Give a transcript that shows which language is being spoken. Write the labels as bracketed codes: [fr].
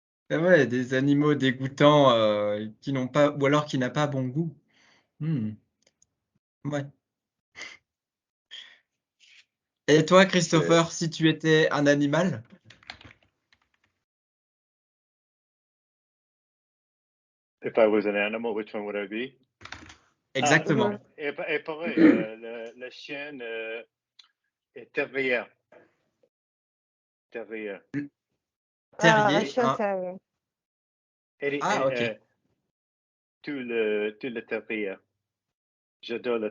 [fr] Ah ouais, des animaux dégoûtants qui n'ont pas, ou alors qui n'a pas bon goût. Hmm. Ouais. Et toi, Christopher, si tu étais un animal? [en] If I was an animal, which one would I be? [fr] Exactement. Et pareil, le chien est terrier. Terrier. Terrier, Un chien un- terrier. Ah, ok. Tout le terrier. J'adore le